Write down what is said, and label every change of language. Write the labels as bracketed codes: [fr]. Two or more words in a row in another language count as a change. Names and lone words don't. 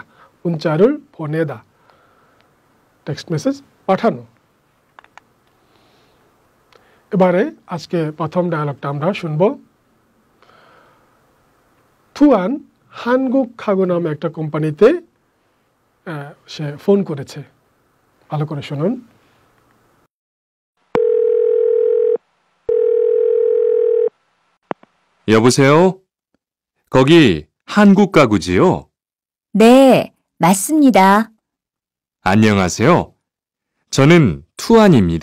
[bn] মুনচারুল বোনেদা, [en] text message [bn] পাঠানো। এবারে আজকে প্রথম ডায়ালগটা আমরা শুনব। থুয়ান হানগুক খাগু নামে একটা কোম্পানিতে সে ফোন করেছে। ভালো করে শুনুন। [ko] 여보세요? 거기 한국 가구지요? 네, 맞습니다. 안녕하세요. 저는 투안입니다.